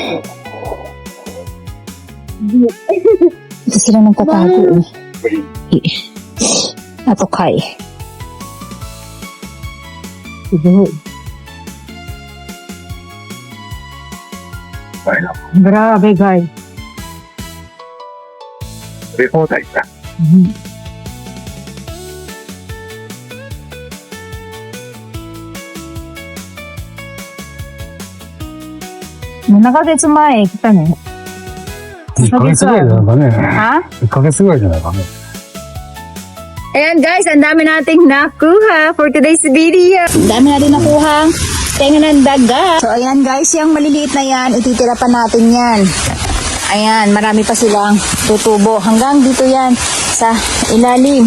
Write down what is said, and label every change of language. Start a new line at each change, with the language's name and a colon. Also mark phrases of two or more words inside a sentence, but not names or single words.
Filipino: Ito sila nang tatago, eh. Ato kay. Grabe guys.
Japanese: 食べ放題だ。 7ヶ月前来たね。 1ヶ月ぐらいじゃないかね。 Ha? 1ヶ月ぐらいじゃないかね。
Filipino: Ayan guys, ang dami nating nakuha
English: for today's video.
Filipino: Ang dami natin nakuha. Tenga ng daga. So ayan guys, yung maliliit na yan, ititira pa natin yan. Ayan, marami pa silang tutubo. Hanggang dito yan sa ilalim.